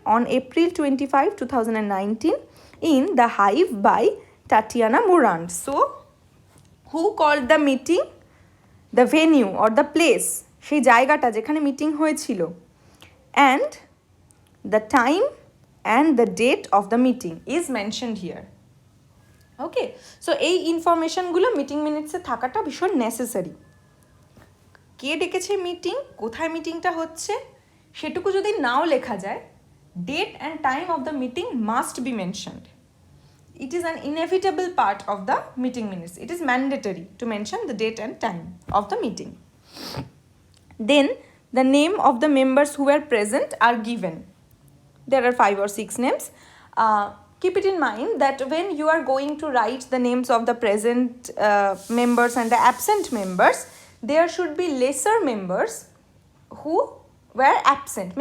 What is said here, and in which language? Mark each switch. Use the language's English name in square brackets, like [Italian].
[English] on April 25, 2019 in the Hive by Tatiana Morand. So who called the meeting? The venue or the place, [Bangla] সেই জায়গাটা যেখানে meeting হয়েছিল, [English] and the time and the date of the meeting is mentioned here. [Bangla] Okay, so এই ইনফরমেশনগুলো meeting মিনিটসে থাকাটা ভীষণ necessary, কে ডেকেছে meeting, কোথায় মিটিংটা হচ্ছে সেটুকু যদি নাও লেখা যায়, [English] Date and time of the meeting must be mentioned. It is an inevitable part of the meeting minutes. It is mandatory to mention the date and time of the meeting. Then the name of the members who were present are given. There are 5 or 6 names. Keep it in mind that when you are going to write the names of the present members and the absent members, there should be lesser members who were absent.